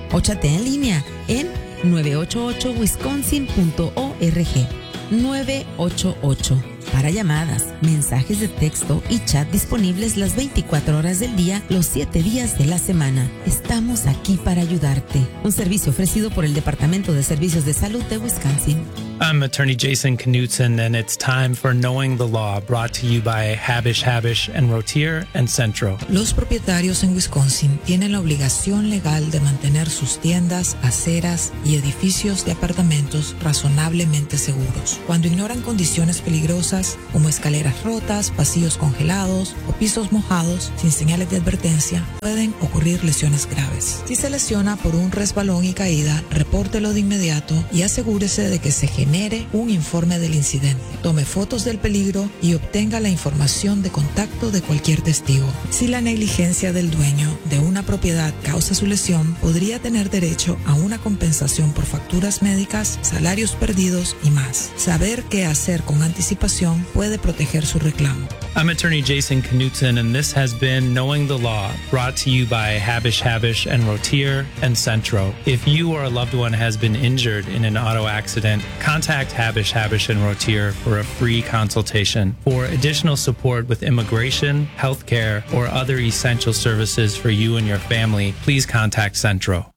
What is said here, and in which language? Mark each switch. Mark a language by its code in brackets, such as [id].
[es] O chatea en línea en 988wisconsin.org. 988. Para llamadas, mensajes de texto y chat disponibles las 24 horas del día, los 7 días de la semana. Estamos aquí para ayudarte. Un servicio ofrecido por el Departamento de Servicios de Salud de Wisconsin. [en] I'm Attorney Jason Knutson, and it's time for Knowing the Law, brought to you by Habish Habish and Rotier and Centro. [es] Los propietarios en Wisconsin tienen la obligación legal de mantener sus tiendas, aceras y edificios de apartamentos razonablemente seguros. Cuando ignoran condiciones peligrosas como escaleras rotas, pasillos congelados o pisos mojados sin señales de advertencia, pueden ocurrir lesiones graves. Si se lesiona por un resbalón y caída, repórtelo de inmediato y asegúrese de que se genere un informe del incidente. Tome fotos del peligro y obtenga la información de contacto de cualquier testigo. Si la negligencia del dueño de una propiedad causa su lesión, podría tener derecho a una compensación por facturas médicas, salarios perdidos y más. Saber qué hacer con anticipación puede proteger su reclamo. [en] I'm Attorney Jason Knutson, and this has been Knowing the Law, brought to you by Habish Habish and Rotier and Centro. If you or a loved one has been injured in an auto accident, contact Habish Habish and Rotier for a free consultation. For additional support with immigration, healthcare, or other essential services for you and your family, please contact Centro.